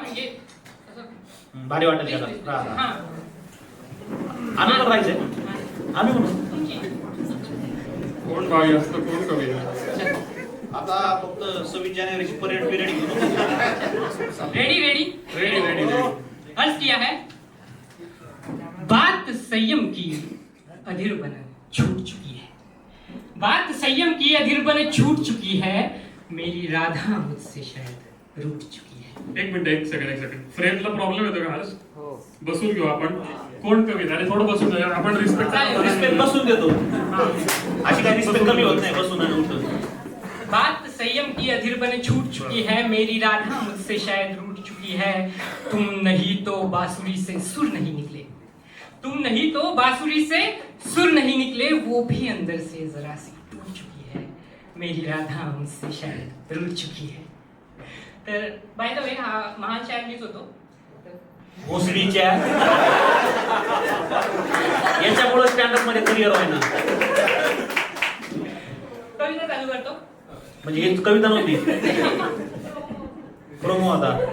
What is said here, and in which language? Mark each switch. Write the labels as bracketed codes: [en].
[mr] म्हणजे असं भारी वाटेल त्याला. हां आम्ही पण राहायचंय. आम्ही म्हणू. तुमची कोण भावी असतं कोण कवी आहे? आता फक्त 26 जानेवारीची परेड पिरियड घेऊन [en] Ready ready ready ready ready. [hi] अर्ज किया है, बात संयम की अधीर बन छूट चुकी है, बात संयम की अधीर बन छूट चुकी है, मेरी राधा मुझसे शायद रूठ चुकी है. [mr] एक मिनिट, एक सेकंड. फ्रेमला प्रॉब्लेम येतो का आज? बसून घेऊ आपण. कोण कवी? अरे थोडं बसून घेऊया आपण. रिस्पेक्ट बसून देतो. अशी काही रिस्पेक्ट कमी होत नाही बसून आणि उठून. [hi] बात संयम की अधीर बन छूट चुकी है, मेरी राधा मुझसे शायद रूठ चुकी है. तुम नहीं तो बांसुरी से सुर नहीं निकले, तुम नहीं तो बांसुरी से सुर नहीं निकले, वो भी अंदर से जरा सी टूट चुकी है, मेरी राधा मुझसे शायद रूठ चुकी है. [mr] तर बाय द वे हा महान शायर मीच होतो. भोसडीच्या याच्यामुळे स्टँडअप मध्ये करिअर व्हायना. कविता चालू करतो. म्हणजे ही कविता नव्हती, प्रोमो होता.